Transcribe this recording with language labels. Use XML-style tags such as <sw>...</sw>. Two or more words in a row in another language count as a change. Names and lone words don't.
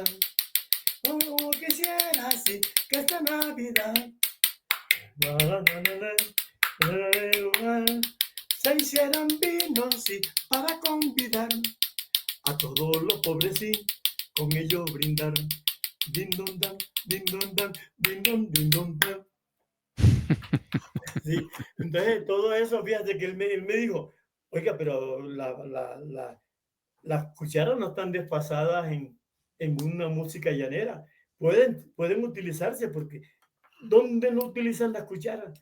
<es>Como quisiera así que esta Navidad se hicieran vinos sí, para convidar a todos los pobres y con ellos brindar. Din don dan, din don dan, din don dan. Sí, entonces todo eso, fíjate que él me dijo, oiga, pero las cucharas no están desfasadas en una música llanera. Pueden utilizarse porque ¿dónde no utilizan las cucharas?</es>